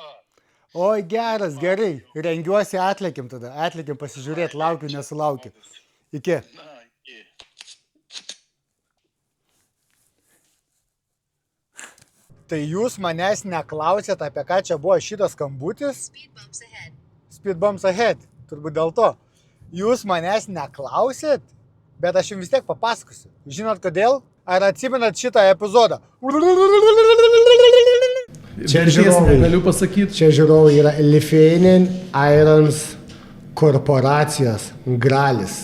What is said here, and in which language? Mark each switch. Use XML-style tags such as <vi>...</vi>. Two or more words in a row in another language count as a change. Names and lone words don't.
<lt>Oi, gerai. Rengiuosi atlikim tada. Atlikim pasižiūrėti, laukiu, nesulaukiu. Iki. Na, iki. Tai jūs manęs neklausėt, apie ką čia buvo šitas skambutis?</lt> <en>Speed bumps ahead.</en> <lt>Turbūt dėl to. Jūs manęs neklausėt, bet aš jums vis tiek papasakosiu. Žinot kodėl? Ar atsimenat šitą epizodą? Čia žiūrovai, galiu pasakyti. Čia žiūrovai yra Lithuanian Irons korporacijos gralis.</lt>